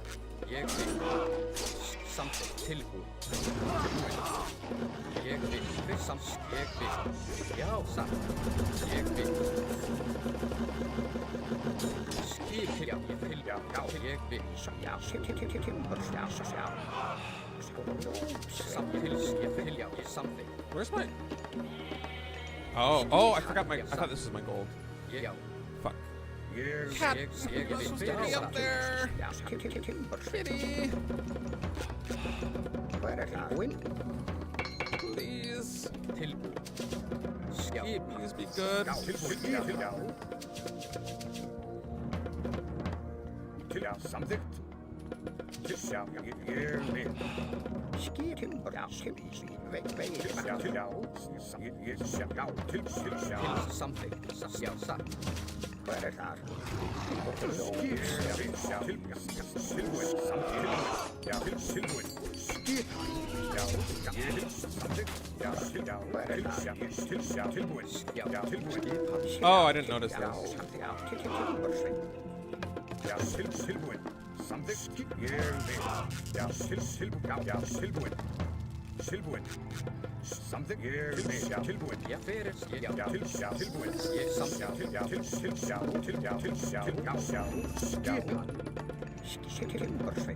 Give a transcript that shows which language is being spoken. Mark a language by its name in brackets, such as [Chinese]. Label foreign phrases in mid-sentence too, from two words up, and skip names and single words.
[Icelandic] Ég vil, samþykkt, tilbúin. Ég vil, samþykkt, ég vil. Já, satt. Ég vil. Skip, já, ég vil, já, ég vil. Já, [English] Where's my? Oh, I forgot my. I thought this was my gold. [Icelandic] Já. [English] Fuck. Cat, Kitty up there. Kitty. Please. Please be good. [Icelandic] Samþykkt. Já, ég vil. Skipur, já, samþykkt, já, satt. Hvað þar? Skip, tilbúin, samþykkt, já, tilbúin. Skip, já, samþykkt, já, tilbúin, já, tilbúin. [English] Oh, I didn't notice [Icelandic] Já, [English] this. [Icelandic] já, tilbúin. Samþykkt, ég vil. Já, tilbúin. Samþykkt, ég vil. Já, tilbúin. Já, fyrir, já, tilbúin. Ég samþykkt, já, skipan.